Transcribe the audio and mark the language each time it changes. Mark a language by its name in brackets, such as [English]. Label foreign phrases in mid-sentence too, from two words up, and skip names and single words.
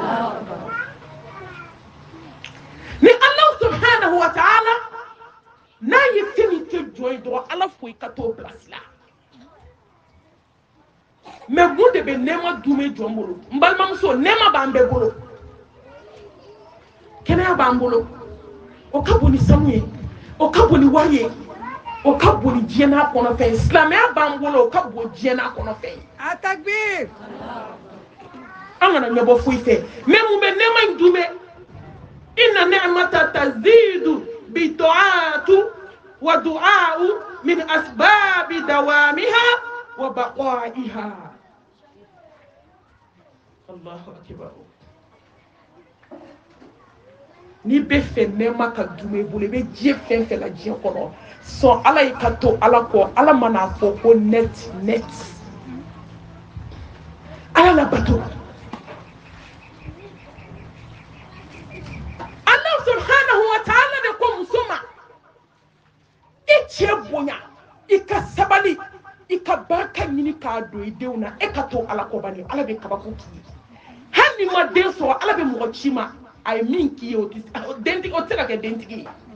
[Bambara] ni [Arabic] الله سبحانه وتعالى [Bambara] n'a ye fɛn min kɛ jɔn ye dɔrɔn Ala fo i ka t'o place la mais mun de bɛ nɛɛma dunbe jɔn bolo n balimamuso nɛɛma b'an bɛɛ bolo kɛnɛya b'an bolo o ka bon ni sanu ye o ka bon ni wari ye o ka bon ni diɲɛ n'a kɔnɔfɛn ye silamɛya b'an bolo o ka bon diɲɛ n'a kɔnɔfɛn ye a takbir an kana ɲɛbɔ foyi fɛ mais mun bɛ nɛɛma in dunbe [Arabic] إن نعمة تزيد بالطاعة والدعاء من أسباب دوامها وبقائها الله أكبر [Bambara] ni bɛ fɛ nɛɛma ka dunbe i bolo i bɛ diɲɛ fɛn fɛn la diɲɛ kɔnɔ sɔn Ala y'i ka to Ala kɔ Ala mana fɔ ko net Ala la bato [Arabic] الله سبحانه وتعالى [Bambara] de ko muso ma i cɛ bonya i ka sabali i ka barika ɲini k'a don i denw na e ka to Ala kɔ bani Ala bɛ kabako k'i ye hali ni ma den sɔrɔ Ala bɛ mɔgɔ ci ma a ye min k'i ye o tɛ se ka kɛ dentigi ye